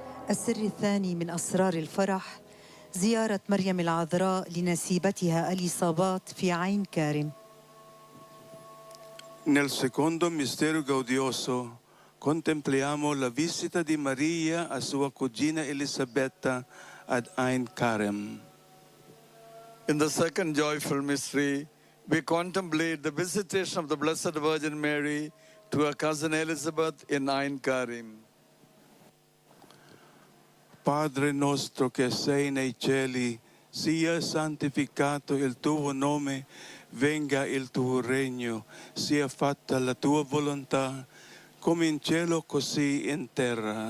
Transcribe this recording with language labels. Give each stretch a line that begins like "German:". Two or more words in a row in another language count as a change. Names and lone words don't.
Arabic: السر الثاني من أسرار الفرح زيارة مريم العذراء لنسيبتها إليصابات في عين كارم.
Italian: Nel secondo mistero gaudioso contempliamo la visita di Maria a sua cugina Elisabetta ad Ein Karem.
English: In the second joyful mystery, we contemplate the visitation of the Blessed Virgin Mary to her cousin Elizabeth in Ein Karim.
Italian: Padre nostro che sei nei cieli, sia santificato il tuo nome, venga il tuo regno, sia fatta la tua volontà, come in cielo così in terra.